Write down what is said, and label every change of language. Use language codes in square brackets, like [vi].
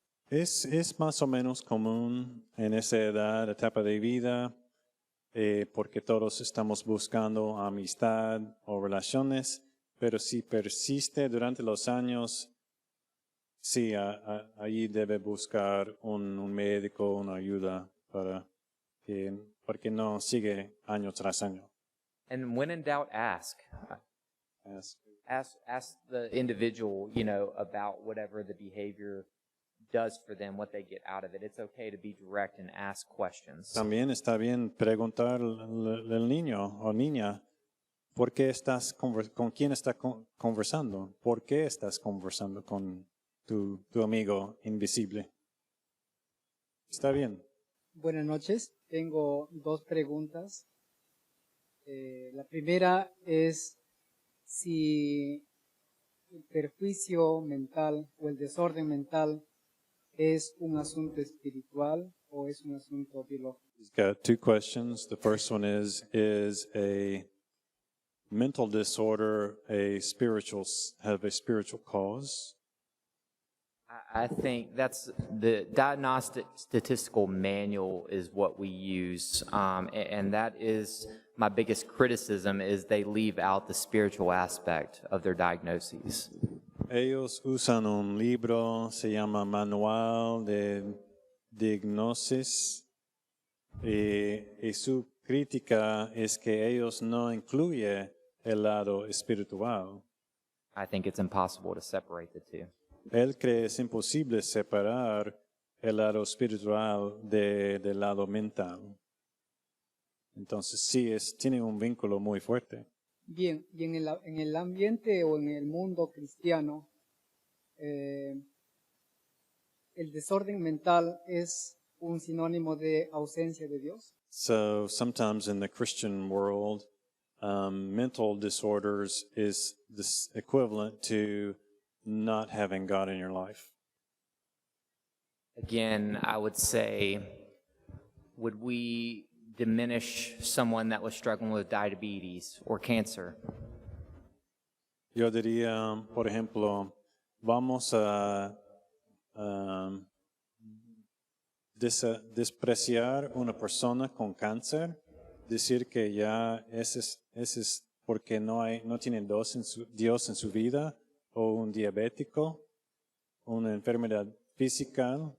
[es] Es más o menos común en esa edad, etapa de vida, porque todos estamos buscando amistad o relaciones, pero si persiste durante los años, sí, allí debe buscar un médico, una ayuda porque no sigue año tras año. [en] And when in doubt, ask. Ask the individual, about whatever the behavior does for them, what they get out of it. It's okay to be direct and ask questions. [es] También está bien preguntar al niño o niña, ¿por qué con quién estás conversando? ¿Por qué estás conversando con tu amigo invisible? Está bien. Buenas noches. Tengo 2 preguntas. La primera es si el perjuicio mental o el desorden mental es un asunto espiritual o es un asunto biológico. [en] He's got 2 questions. The first one is a mental disorder have a spiritual cause? I think that's the diagnostic statistical manual is what we use, and that is my biggest criticism is they leave out the spiritual aspect of their diagnoses. [es] Ellos usan un libro, se llama Manual de Diagnosis, y su crítica es que ellos no incluyen el lado espiritual. [en] I think it's impossible to separate the two. [es] Él cree es imposible separar el lado espiritual del lado mental. Entonces sí, tiene un vínculo muy fuerte. Bien, y en el ambiente o en el mundo cristiano, el desorden mental es un sinónimo de ausencia de Dios. [en] So sometimes in the Christian world, mental disorders is this equivalent to not having God in your life. Again, I would say, would we diminish someone that was struggling with diabetes or cancer? [es] Yo diría, por ejemplo, vamos a despreciar una persona con cáncer, decir que ya ese es porque no tiene Dios en su vida, o un diabético, una enfermedad física.